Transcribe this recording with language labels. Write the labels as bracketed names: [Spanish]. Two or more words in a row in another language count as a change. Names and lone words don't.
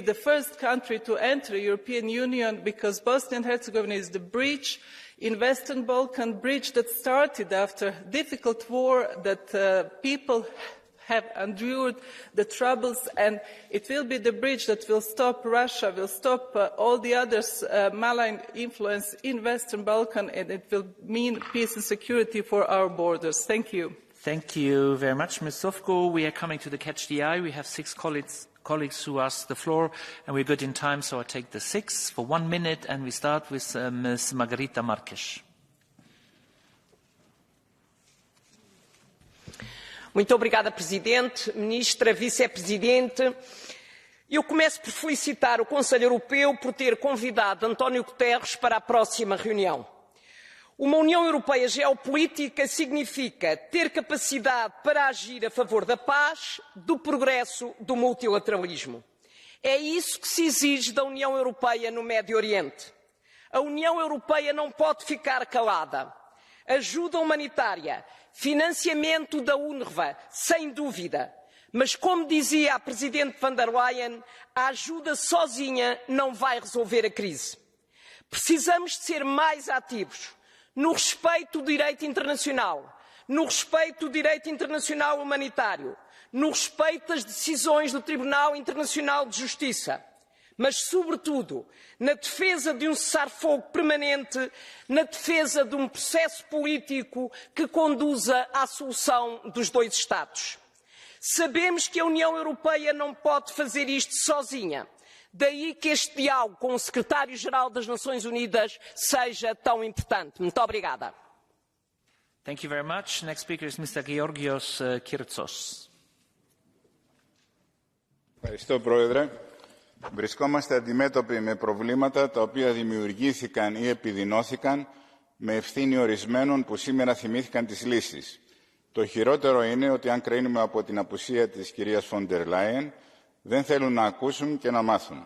[English] the first country to enter the European Union, because Bosnia and Herzegovina is the bridge in Western Balkan, bridge that started after a difficult war that people have endured the troubles, and it will be the bridge that will stop Russia, will stop all the others' malign influence in Western Balkan, and it will mean peace and security for our borders. Thank you. Thank you very much, Ms. Sofko. We are coming to the Catch the Eye. We have 6 colleagues who asked the floor, and we're good in time, so I take the 6 for 1 minute, and we start with Ms. Margarita Marques. [Portuguese] Muito obrigada, Presidente, Ministra, Vice-Presidente. Eu começo por felicitar o Conselho Europeu por ter convidado António Guterres para a próxima reunião. Uma União Europeia geopolítica significa ter capacidade para agir a favor da paz, do progresso, do multilateralismo. É isso que se exige da União Europeia no Médio Oriente. A União Europeia não pode ficar calada. Ajuda humanitária, financiamento da UNRWA, sem dúvida. Mas, como dizia a Presidente von der Leyen, a ajuda sozinha não vai resolver a crise. Precisamos de ser mais ativos no respeito do direito internacional, no respeito do direito internacional humanitário, no respeito das decisões do Tribunal Internacional de Justiça, mas, sobretudo, na defesa de um cessar-fogo permanente, na defesa de um processo político que conduza à solução dos 2 Estados. Sabemos que a União Europeia não pode fazer isto sozinha. Daí que este diálogo com o Secretário-Geral das Nações Unidas seja tão importante. Muito obrigada. [English] Thank you very much. Next speaker is Mr. Georgios Kyrtsos. [Greek] Ευχαριστώ, Πρόεδρε. Βρισκόμαστε αντιμέτωποι με προβλήματα τα οποία δημιουργήθηκαν ή επιδεινώθηκαν με ευθύνη ορισμένων που σήμερα θυμήθηκαν τις λύσεις. Το χειρότερο είναι ότι αν κρίνουμε από την απουσία της κυρίας Φόντερ Λάιεν, δεν θέλουν να ακούσουν και να μάθουν.